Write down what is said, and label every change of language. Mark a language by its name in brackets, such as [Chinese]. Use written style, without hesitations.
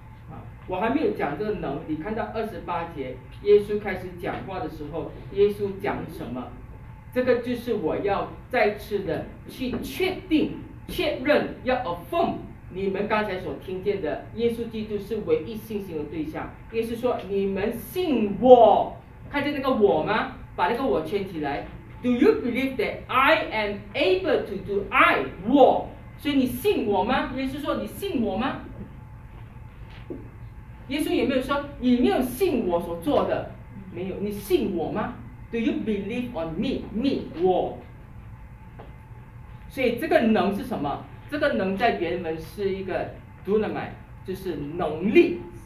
[Chinese] 好，我还没有讲这个能，你看到28节，耶稣开始讲话的时候，耶稣讲什么？这个就是我要再次的去确定、确认，要 affirm 你们刚才所听见的，耶稣基督是唯一信心的对象。耶稣说：“你们信我，看见那个我吗？把那个我圈起来。” [English] Do you believe that I am able to do I 我？ [Chinese] 所以你信我吗？耶稣说：“你信我吗？” 耶稣有没有说你没有信我所做的？没有，你信我吗？ [English] Do you believe on me? Me, [Chinese] 我。所以这个能是什么？这个能在原文是一个 dunamai， 就是能力。